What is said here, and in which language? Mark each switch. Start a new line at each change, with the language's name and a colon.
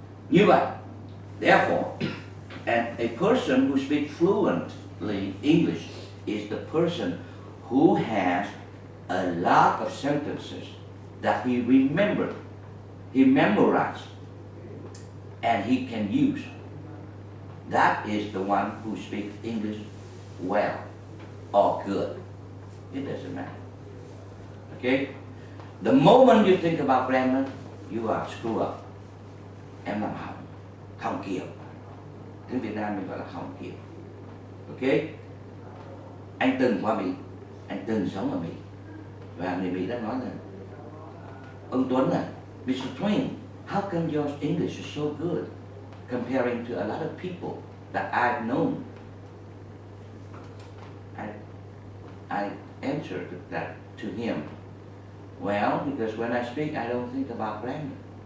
Vietnamese: Như vậy,
English: therefore, and a person who speaks fluently English is the person who has a lot of sentences that he remembered, he memorized, and he can use. That is the one who speaks English well or good. It doesn't matter. Okay? The moment you think about grammar, you are screw up.
Vietnamese: Em làm hỏng kiểu. Tiếng Việt Nam mình gọi là hỏng kiểu. Okay? Anh từng qua Mỹ, anh từng sống ở Mỹ, và người Mỹ đã nói là ông Tuấn à, Mr.
English: Twain, how come your English is so good comparing to a lot of people that I've known? I answered that to him. Well, because when I speak, I don't think about grammar.